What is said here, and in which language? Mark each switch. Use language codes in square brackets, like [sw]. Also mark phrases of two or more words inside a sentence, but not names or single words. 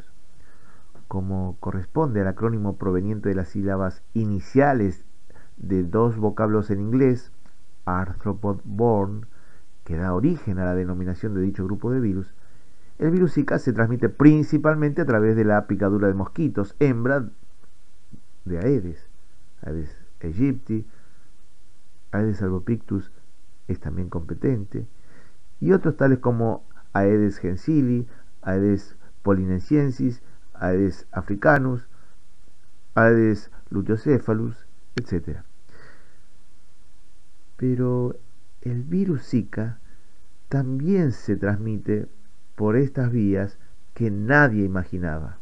[es] Como corresponde al acrónimo proveniente de las sílabas iniciales de dos vocablos en inglés, [en] arthropod borne, [es] que da origen a la denominación de dicho grupo de virus, El virus Zika se transmite principalmente a través de la picadura de mosquitos, hembra de Aedes aegypti. Aedes albopictus es también competente, y otros tales como Aedes gensili, Aedes polynesiensis, Aedes africanus, Aedes luteocephalus, etc. Pero el virus Zika también se transmite por estas vías que nadie imaginaba.